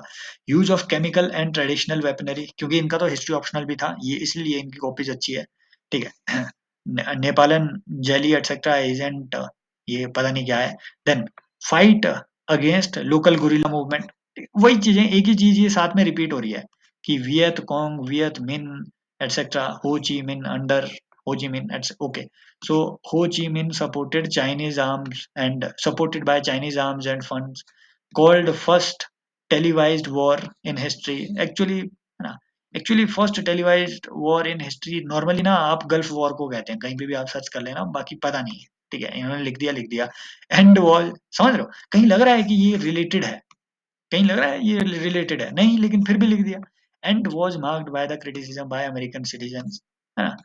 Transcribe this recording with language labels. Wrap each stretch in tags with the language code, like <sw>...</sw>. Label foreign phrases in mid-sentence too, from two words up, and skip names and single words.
<en>use of chemical and traditional weaponry,</en> <hi>क्योंकि इनका तो</hi> <en>history optional</en> <hi>भी था, ये इसलिए इनकी कॉपीज अच्छी है, ठीक है।</hi> <en>napalan jelly etcetera agent,</en> <hi>ये पता नहीं क्या है।</hi> <en>then fight against local guerrilla movement,</en> <hi>वही चीजें, एक ही चीज ये साथ में रिपीट हो रही है कि वियत कोंग, वियत मिन,</hi> <en>etc. Ho Chi Minh under Ho Chi Minh. Okay. So Ho Chi Minh supported Chinese arms and supported by Chinese arms and funds, called first televised war in history. Actually,</en> <hi>है ना,</hi> <en>actually first televised war in history</en> <hi>नॉर्मली ना आप गल्फ वॉर को कहते हैं, कहीं पे भी आप सर्च कर लेना, बाकी पता नहीं है। ठीक है, इन्होंने लिख दिया</hi> <en>and war,</en> <hi>समझ रहे हो, कहीं लग रहा है कि ये रिलेटेड है, कहीं लग रहा है ये रिलेटेड है नहीं, लेकिन फिर भी लिख दिया।</hi> <en>and was marked by the criticism by American citizens,</en> <hi>है ना।</hi>